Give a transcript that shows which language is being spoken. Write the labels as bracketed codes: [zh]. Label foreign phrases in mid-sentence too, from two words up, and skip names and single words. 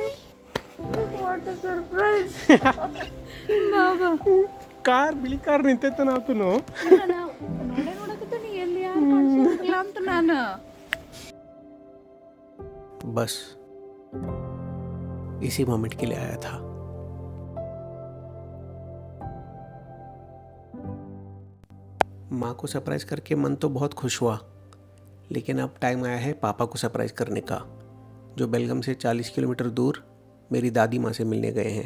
[en] What a surprise! [kn] ಬಾಬಾ ಕಾರ್ ಬಿಳಿ ಕಾರ್ ನಿಂತೈತೆ ನಾತು ನೋಡೇ ನೋಡಕತ್ತೀನಿ ಎಲ್ಲಿ ಯಾರು ಕಾಣಿಸಿಲ್ಲ ಅಂತ ನಾನು [hi] बस इसी मोमेंट के लिए आया था। माँ को सरप्राइज करके मन तो बहुत खुश हुआ, लेकिन अब टाइम आया है पापा को सरप्राइज करने का, जो बेलगम से 40 किलोमीटर दूर मेरी दादी माँ से मिलने गए हैं।